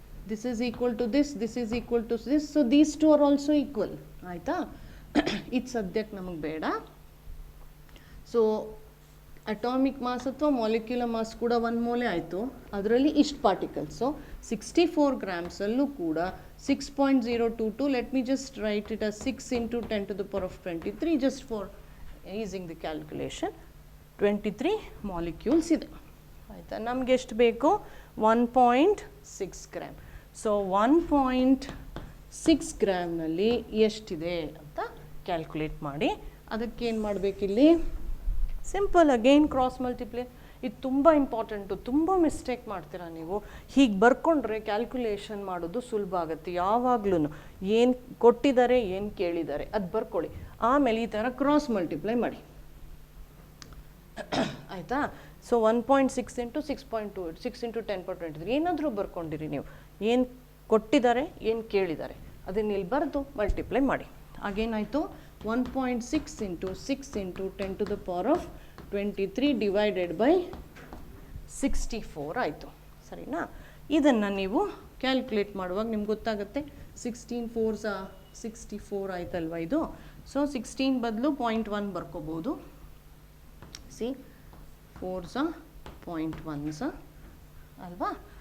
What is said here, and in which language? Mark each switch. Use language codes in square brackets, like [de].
[en] This is equal to this, this is equal to this. So these two are also equal. [kn] ಆಯಿತಾ? ಇದು ಸದ್ಯಕ್ಕೆ ನಮಗೆ ಬೇಡ. So atomic mass ಅಥವಾ molecular mass ಕೂಡ 1 ಮೋಲೆ ಆಯಿತು. ಅದರಲ್ಲಿ ಇಷ್ಟು ಪಾರ್ಟಿಕಲ್ಸು 64 ಗ್ರಾಮ್ಸಲ್ಲೂ ಕೂಡ 6.022. [en] Let me just write it as 6 into 10 to the power of 23 just for easing the calculation. [kn] 23 molecules ಇದೆ. ಆಯಿತಾ? ನಮಗೆ ಎಷ್ಟು ಬೇಕು? [en] 1.6 gram. [kn] ಸೊ 1.6 ಗ್ರಾಮ್ನಲ್ಲಿ ಎಷ್ಟಿದೆ ಅಂತ ಕ್ಯಾಲ್ಕುಲೇಟ್ ಮಾಡಿ. ಅದಕ್ಕೇನು ಮಾಡಬೇಕಿಲ್ಲಿ? Simple, again cross multiply. ಇದು ತುಂಬ ಇಂಪಾರ್ಟೆಂಟು. ತುಂಬ ಮಿಸ್ಟೇಕ್ ಮಾಡ್ತೀರಾ ನೀವು. ಹೀಗೆ ಬರ್ಕೊಂಡ್ರೆ ಕ್ಯಾಲ್ಕುಲೇಷನ್ ಮಾಡೋದು ಸುಲಭ ಆಗುತ್ತೆ. ಯಾವಾಗ್ಲೂ ಏನು ಕೊಟ್ಟಿದ್ದಾರೆ, ಏನು ಕೇಳಿದ್ದಾರೆ ಅದು ಬರ್ಕೊಳ್ಳಿ. ಆಮೇಲೆ ಈ ಥರ ಕ್ರಾಸ್ ಮಲ್ಟಿಪ್ಲೈ ಮಾಡಿ. ಆಯಿತಾ? ಸೊ [en] 1.6 into 6.28, 6 into 10 power 23 [kn] ಏನಾದರೂ ಬರ್ಕೊಂಡಿರಿ ನೀವು. ಏನು ಕೊಟ್ಟಿದ್ದಾರೆ, ಏನು ಕೇಳಿದ್ದಾರೆ ಅದನ್ನ ಇಲ್ಲಿ ಬರೆದು ಮಲ್ಟಿಪ್ಲೈ ಮಾಡಿ. ಆಗೇನಾಯಿತು? [en] 1.6 into 6 into 10 to the power of 23 divided by 64 [kn] ಆಯಿತು. ಸರಿನಾ? ಇದನ್ನು ನೀವು ಕ್ಯಾಲ್ಕುಲೇಟ್ ಮಾಡುವಾಗ ನಿಮ್ಗೆ ಗೊತ್ತಾಗುತ್ತೆ. 16 4s 64 ಆಯ್ತಲ್ವ ಇದು. ಸೊ 16 ಬದಲು 0.1 ಬರ್ಕೋಬೋದು. ಸಿ 4s 0.1s ಅಲ್ವಾ.